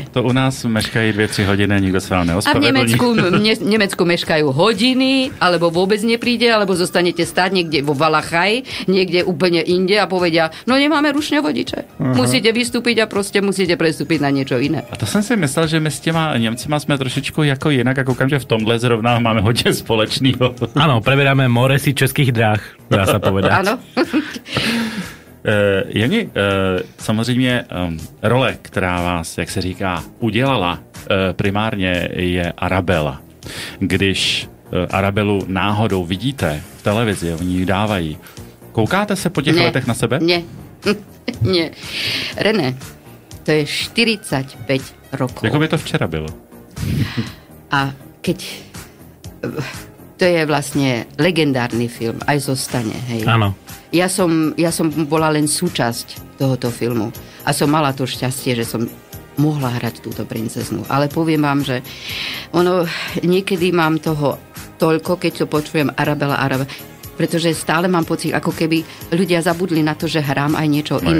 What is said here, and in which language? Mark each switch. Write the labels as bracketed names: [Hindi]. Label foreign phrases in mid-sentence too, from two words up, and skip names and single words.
[Slovak] To u nás meškají 2-3 hodiny, nikto sa vám neospravedlní. A v Nemecku meškajú hodiny, alebo vôbec nepríde, alebo zostanete stáť niekde vo Valachaj, niekde úplne inde a povedia, no nemáme ručné vodiče. Musíte vystúpiť a proste musíte prestúpiť na niečo iné. [Czech] A to jsem si myslel, že my s těma Němcima jsme trošičku jako jinak a koukám, že v tomhle zrovna máme hodně společného. [Slovak] Áno, preberáme moresy českých dráh, dá sa povedať. Áno. [Czech] Jani, samozřejmě role, která vás, jak se říká, udělala primárně je Arabella. Když Arabelu náhodou vidíte v televizi, oni ji dávají, koukáte se po těch letech na sebe? [Slovak] Nie. René, to je 45 rokov. [Czech] Jako by to včera bylo. [Slovak] A keď... To je vlastne legendárny film, aj zostane, hej. Áno. Ja som bola len súčasť tohoto filmu a som mala to šťastie, že som mohla hrať túto princeznu. Ale poviem vám, že niekedy mám toho toľko, keď to počujem Arabella, pretože stále mám pocit, ako keby ľudia zabudli na to, že hrám aj niečo iné.